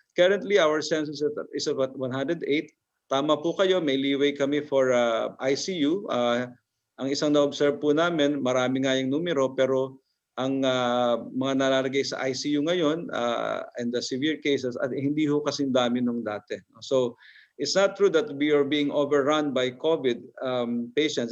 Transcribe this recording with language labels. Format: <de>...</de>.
<en>Currently, our census is about 108.</en> <tl>Tama po kayo, may leeway kami for ICU. Ang isang na-observe po namin, marami nga yung numero, pero ang mga nalalagay sa ICU ngayon</tl> <en>and the severe cases,</en> <tl>hindi ho kasing dami nung dati.</tl> <en>So it's not true that we are being overrun by COVID patients.</en>